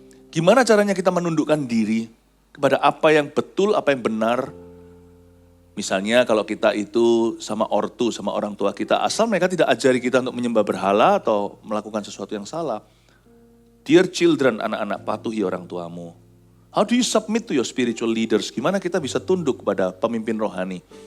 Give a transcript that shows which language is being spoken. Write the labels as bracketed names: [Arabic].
[Indonesian] Gimana caranya kita menundukkan diri kepada apa yang betul, apa yang benar? Misalnya kalau kita itu sama ortu, sama orang tua kita, asal mereka tidak ajari kita untuk menyembah berhala atau melakukan sesuatu yang salah. [English] Dear children, [Indonesian] anak-anak, patuhi orang tuamu. [English] How do you submit to your spiritual leaders? [Indonesian] Gimana kita bisa tunduk kepada pemimpin rohani?